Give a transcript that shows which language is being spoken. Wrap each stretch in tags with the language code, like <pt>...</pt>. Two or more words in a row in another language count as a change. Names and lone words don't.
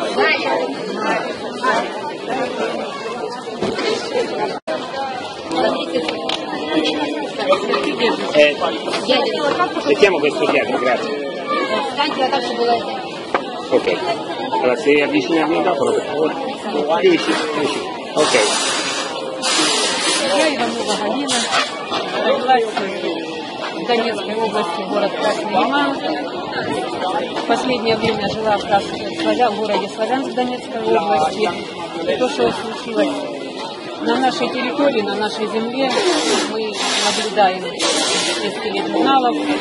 <it>Mettiamo questo dietro, grazie. Ok, allora se avvicini al microfono per favore. Più vicino. Ok.</it> <ru>Я Иванова Галина, родилась в Донецкой области, город Красный Лиман. В последнее время жила в городе Славянск Донецкой области. И то, что случилось на нашей территории, на нашей земле, мы наблюдаем из тележурналов.</ru>